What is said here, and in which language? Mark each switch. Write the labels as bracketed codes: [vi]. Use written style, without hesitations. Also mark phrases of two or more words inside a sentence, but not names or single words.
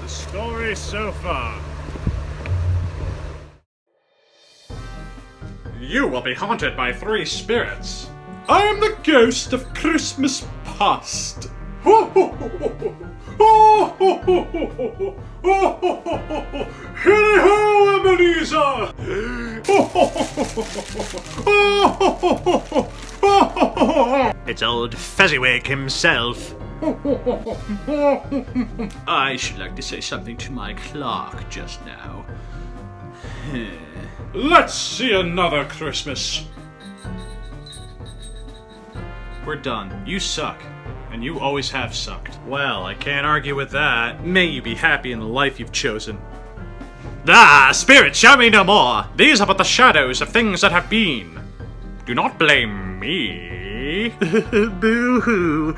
[en] Story so far. You will be haunted by 3 spirits. I am the ghost of Christmas past. Ho ho ho ho ho ho ho ho ho ho ho ho. Hilly ho, Ebenezer! It's old Fezziwig himself. I should like to say something to my clerk just now. Let's see another Christmas. We're done. You suck. And you always have sucked. Well, I can't argue with that. May you be happy in the life you've chosen. Ah, spirit, show me no more. These are but the shadows of things that have been. Do not blame me. Boo-hoo.